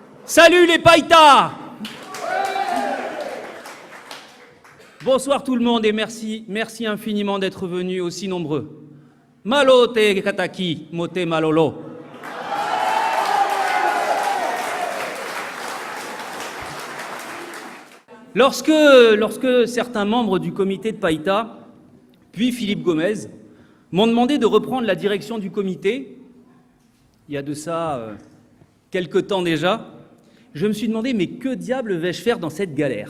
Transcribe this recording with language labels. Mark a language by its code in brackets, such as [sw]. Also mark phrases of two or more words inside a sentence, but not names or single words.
[fr] Salut les païtas! Bonsoir tout le monde et merci infiniment d'être venus aussi nombreux. [wls] Malo te kataki, mote malolo. [fr] Lorsque certains membres du comité de Païta, puis Philippe Gomez, m'ont demandé de reprendre la direction du comité, il y a de ça quelque temps déjà, je me suis demandé, mais que diable vais-je faire dans cette galère?